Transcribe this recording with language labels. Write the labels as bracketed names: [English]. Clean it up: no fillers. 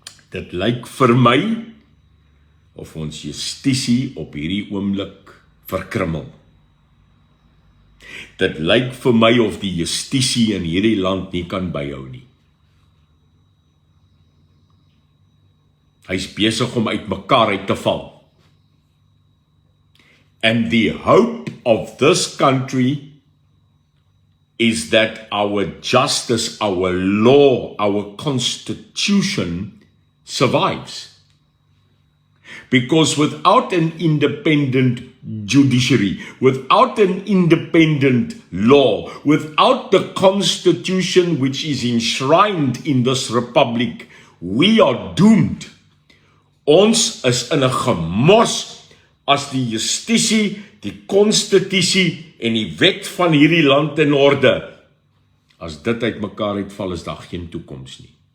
[Afrikaans] Dit lyk vir my of ons justisie op hierdie oomblik verkrummel. Dit lyk vir my of die justisie in hierdie land nie kan byhou nie. Hy is besig om uit mekaar uit te val. [English] And the hope of this country is that our justice, our law, our constitution survives. Because without an independent judiciary, without an independent law, without the constitution which is enshrined in this republic, we are doomed. [Afrikaans] Ons is in 'n gemors as die justisie, die konstitusie en die wet van hierdie land in orde. As dit uit mekaar uitval, is daar geen toekoms nie.